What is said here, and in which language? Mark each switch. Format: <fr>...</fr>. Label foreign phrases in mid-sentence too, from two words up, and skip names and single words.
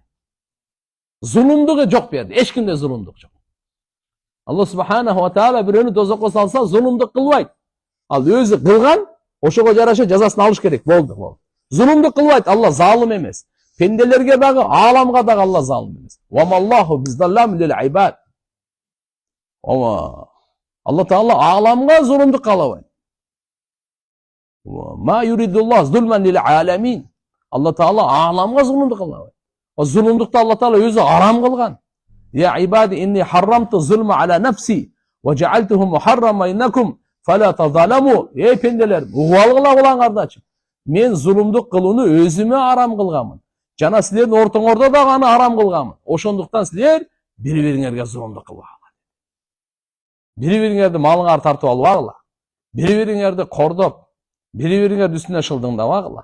<ky>Зулумдугу жок берди, эч кимде зулумдук жок. Алла субханаху ва таала бирөөнү дозокко салса, зулумдук кылбайт. Ал өзү кылган, ошого жараша жазасын алыш керек, болду. Зулумдук кылбайт, Алла залым эмес. Пенделерге дагы, ааламга дагы Алла залым эмес.</ky> <ar>وما الله بظلام للعبيد.</ar> <ky>Алла Таала ааламга зулумдук кылбайт.</ky> <ar>ما يريد الله ظلما للعالمين.</ar> <ky>Алла Таала ааламга зулумдук кылбайт. Зулумдукту Алла Таала өзү арам кылган.</ky> <ar>يا عبادي إني حرمت الظلم على نفسي وجعلته محرما إنكم فلا تظالموا.</ar> <ky>Эй пенделер, угуп алгыла булаңардачы. Мен зулумдук кылууну өзүмө арам кылганмын. Жана силердин ортоңордо дагы аны арам кылганмын. Ошондуктан силер бири-бириңерге зулумдук кылбагыла. Бири-бириңерди малыңар тартып албагыла. Бири-бириңерди кордоп, бири-бириңердин үстүнө шылдыңдабагыла.</ky>